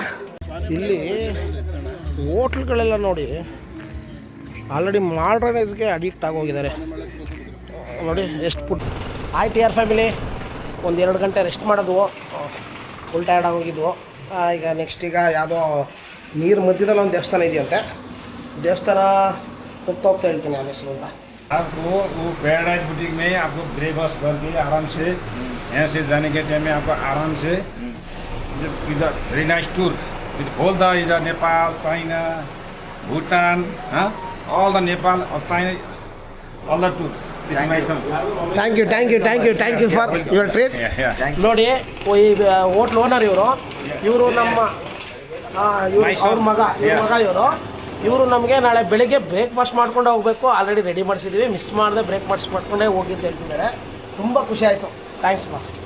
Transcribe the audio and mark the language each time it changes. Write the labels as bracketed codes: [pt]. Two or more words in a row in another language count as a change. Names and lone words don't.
[kn] ಇಲ್ಲಿ ಹೋಟ್ಲ್ಗಳೆಲ್ಲ ನೋಡಿ ಆಲ್ರೆಡಿ ಮಾಡ್ರನೈಸ್ಗೆ ಅಡಿಕ್ಟ್ ಆಗೋಗಿದ್ದಾರೆ ನೋಡಿ. ಎಷ್ಟು ಫುಡ್ ಆಯ್ತು ಯಾರ್ ಫ್ಯಾಮಿಲಿ, ಒಂದು 2 ಗಂಟೆ ರೆಸ್ಟ್ ಮಾಡಿದ್ವು, [en] full tired [kn] ಆಗೋಗಿದ್ವು. ಈಗ ನೆಕ್ಸ್ಟ್ ಈಗ ಯಾವುದೋ ನೀರು ಮಧ್ಯದಲ್ಲಿ ಒಂದು ದೇವಸ್ಥಾನ ಇದೆಯಂತೆ. ದೇವಸ್ಥಾನ ಹೋಗ್ತಾ ಹೇಳ್ತೀನಿ ನಾನು ಹೆಸರು ಅಂತ. [hi] आपको वो पैराडाइज बुटीक में आपको ब्रेकफास्ट करके आराम से यहाँ से जाने के टाइम में आपको आराम से इधर [en] very nice tour with all the [hi] इधर नेपाल, चाइना, भूटान, [en] all the Nepal or China, all the tour. thank you for your trip. [kn] ನೋಡಿ, ಈ ಹೋಟ್ಲ್ ಓನರ್ ಇವರು ನಮ್ಮ ಅವ್ರ ಮಗ ಇವರು ನಮಗೆ ನಾಳೆ ಬೆಳಿಗ್ಗೆ ಬ್ರೇಕ್ಫಾಸ್ಟ್ ಮಾಡ್ಕೊಂಡು ಹೋಗಬೇಕು. [en] already ready [kn] ಮಾಡಿಸಿದ್ದೀವಿ, ಮಿಸ್ ಮಾಡದೆ ಬ್ರೇಕ್ಫಾಸ್ಟ್ ಮಾಡ್ಕೊಂಡೇ ಹೋಗಿ ಅಂತ ಹೇಳ್ತಿದ್ದಾರೆ. ತುಂಬ ಖುಷಿ ಆಯಿತು. ಥ್ಯಾಂಕ್ಸ್ ಬಾ.